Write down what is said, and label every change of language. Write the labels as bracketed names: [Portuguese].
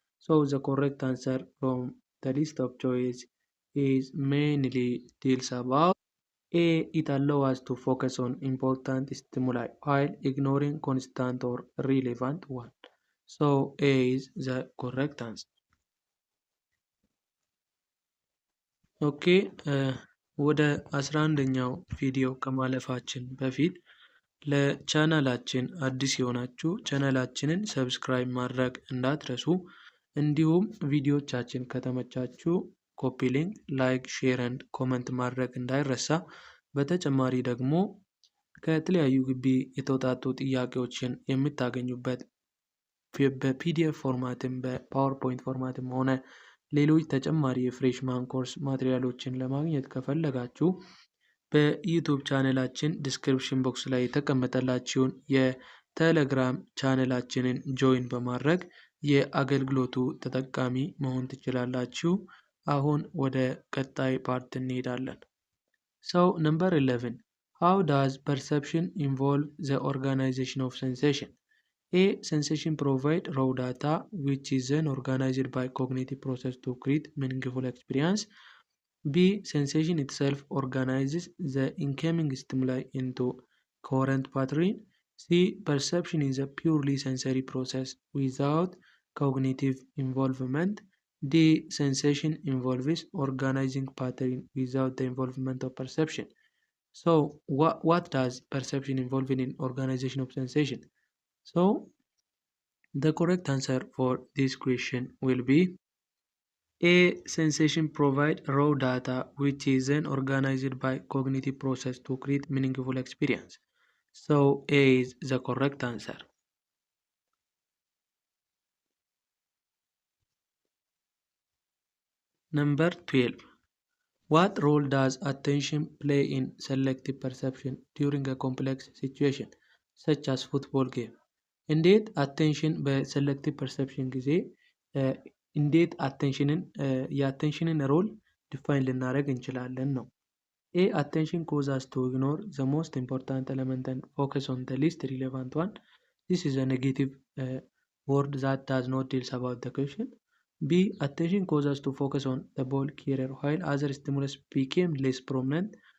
[English] So, the correct answer from the list of choices is mainly deals about A. It allows us to focus on important stimuli while ignoring constant or relevant one. So A is the correct answer. [Amharic] ኦኬ ወደ 11ኛው ቪዲዮ ከማለፋችን በፊት ለቻናላችን አዲስ የሆናችሁ ቻናላችንን ሰብስክራይብ ማድረግ እንዳትረሱ። እንዲሁም ቪዲዮቻችን ከተመቻችሁ ኮፒ ሊንክ፣ ላይክ፣ ሼር ኤንድ ኮመንት ማድረግ እንዳይረሳ። በተጨማሪ ደግሞ ከተለያዩ ግቢ የተውጣጡ ጥያቄዎችን የምታገኙበት በፒዲኤፍ ፎርማትም በፓወርፖይንት ፎርማትም ሆነ ሌሎች ተጨማሪ የፍሬሽማን ኮርስ ማቴሪያሎችን ለማግኘት ከፈለጋችሁ በዩቱብ ቻነላችን ዲስክሪፕሽን ቦክስ ላይ የተቀመጠላችሁን የቴሌግራም ቻነላችንን ጆይን በማድረግ የአገልግሎቱ ተጠቃሚ መሆን ትችላላችሁ። አሁን ወደ ቀጣይ ፓርት እንሄዳለን። [English] So number 11. How does perception involve the organization of sensation? A. Sensation provide raw data which is then organized by cognitive process to create meaningful experience. B. Sensation itself organizes the incoming stimuli into coherent pattern. C. Perception is a purely sensory process without cognitive involvement. D. Sensation involves organizing pattern without the involvement of perception. So what does perception involve in organization of sensation? So the correct answer for this question will be A. Sensation provide raw data which is then organized by cognitive process to create meaningful experience. So A is the correct answer. Number 12. What role does attention play in selective perception during a complex situation such as football game? [Amharic] እንዴት አቴንሽን በሴሌክቲቭ ፐርሰፕሽን ጊዜ እንዴት የአቴንሽንን ሮል ዲፋይን ልናደርግ እንችላለን ነው። A. [English] Attention causes us to ignore the most important element and focus on the least relevant one. This is a negative word that does not deal about the question. B. Attention causes us to focus on the ball carrier while other stimulus became less prominent.